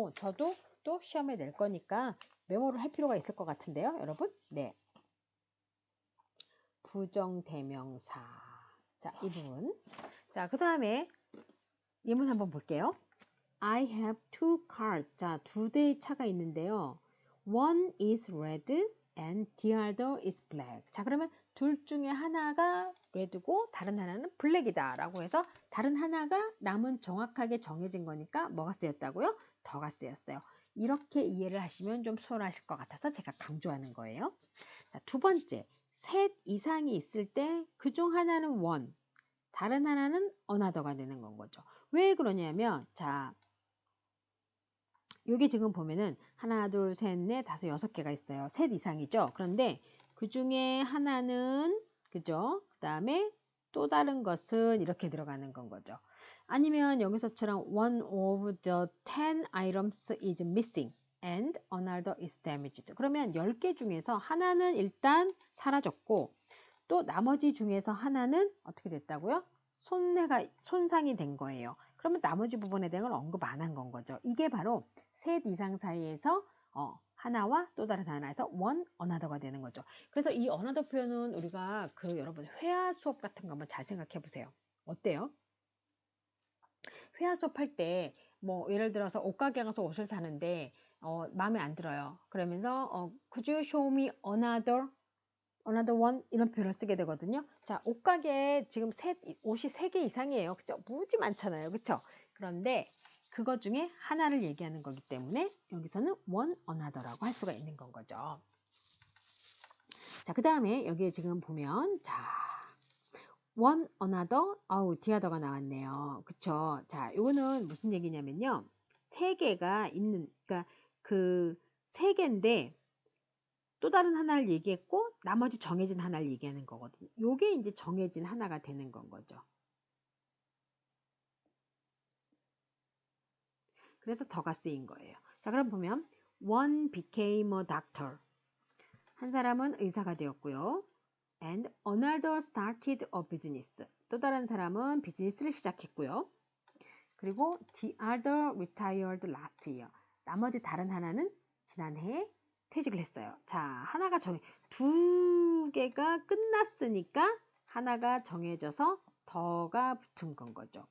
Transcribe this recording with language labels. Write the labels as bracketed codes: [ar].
[ko] 저도 또 시험에 낼 거니까 메모를 할 필요가 있을 것 같은데요. 여러분. 네. 부정대명사. 자, 이 부분. 자, 그 다음에 예문 한번 볼게요. [en] I have two cars. [ko] 자, 두 대의 차가 있는데요. [en] One is red and the other is black. [ko] 자, 그러면 둘 중에 하나가 red고 다른 하나는 black이다 라고 해서 다른 하나가 남은 정확하게 정해진 거니까 뭐가 쓰였다고요? 더가 쓰였어요. 이렇게 이해를 하시면 좀 수월하실 것 같아서 제가 강조하는 거예요. 자, 두 번째, 셋 이상이 있을 때 그 중 하나는 one, 다른 하나는 another가 되는 건 거죠. 왜 그러냐면 자, 여기 지금 보면은 하나, 둘, 셋, 넷, 다섯, 여섯 개가 있어요. 셋 이상이죠. 그런데 그 중에 하나는 그죠? 그 다음에 또 다른 것은 이렇게 들어가는 건 거죠. 아니면 여기서처럼 [en] one of the 10 items is missing and another is damaged. [ko] 그러면 10개 중에서 하나는 일단 사라졌고 또 나머지 중에서 하나는 어떻게 됐다고요? 손상이 된 거예요. 그러면 나머지 부분에 대한 걸 언급 안 한 건 거죠. 이게 바로 셋 이상 사이에서 하나와 또 다른 하나에서 one, another가 되는 거죠. 그래서 이 another 표현은 우리가 여러분 회화 수업 같은 거 한번 잘 생각해 보세요. 어때요? 회화 수업 할 때 뭐 예를 들어서 옷가게 가서 옷을 사는데 마음에 안 들어요. 그러면서 [en] could you show me another one [ko] 이런 표현을 쓰게 되거든요. 자, 옷가게에 지금 옷이 3개 이상이에요. 그죠? 무지 많잖아요. 그쵸? 그런데 그것 중에 하나를 얘기하는 거기 때문에 여기서는 one another라고 할 수가 있는 건 거죠. 자, 그 다음에 여기에 지금 보면 자, one another, the other가 나왔네요. 그쵸? 자, 요거는 무슨 얘기냐면요. 3개가 있는, 그러니까 그 3개인데 또 다른 하나를 얘기했고 나머지 정해진 하나를 얘기하는 거거든요. 요게 이제 정해진 하나가 되는 건 거죠. 그래서 더가 쓰인 거예요. 자, 그럼 보면 [en] one became a doctor. [ko] 한 사람은 의사가 되었고요. [en] And another started a business. [ko] 또 다른 사람은 비즈니스를 시작했고요. 그리고 [en] the other retired last year. [ko] 나머지 다른 하나는 지난해에 퇴직을 했어요. 자, 두 개가 끝났으니까 하나가 정해져서 더가 붙은 건 거죠.